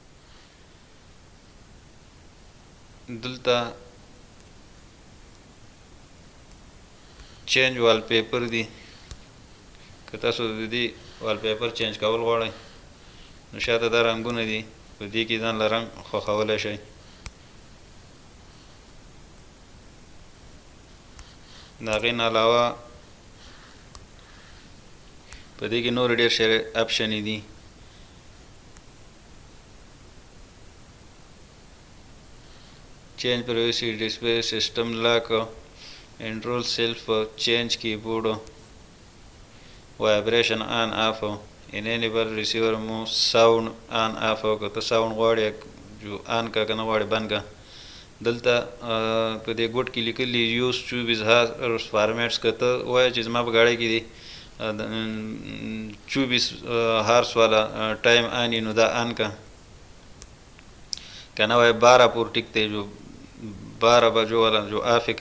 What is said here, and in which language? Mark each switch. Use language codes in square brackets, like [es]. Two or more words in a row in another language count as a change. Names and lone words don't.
[ps] دلته [en] change wall paper [ps] دی، که تاسو د دې [en] wall paper change [ps] کول غواړئ نو شاته دا رنګونه دي په دې کې ځان له رنګ خوښولی شئ. د هغې نه علاوه په دې کې نور ډېر شی اپشنې دي. [en] change privacy display system lock control self change keyboard vibration on off enable receiver move sound on off [ps] که ته ساوند غواړې جو آن کا که نه غواړې بند کا. دلته په دې ګوټ کې لیکلي [en] use 24 hours formats [ps] که ته وایې چې زما په ګاډۍ کې دی 24 هارس والا ټایم آني نو دا آن کا که نه وایې 12 پور ټیک دی جو 12 بجو والا جو آف کا.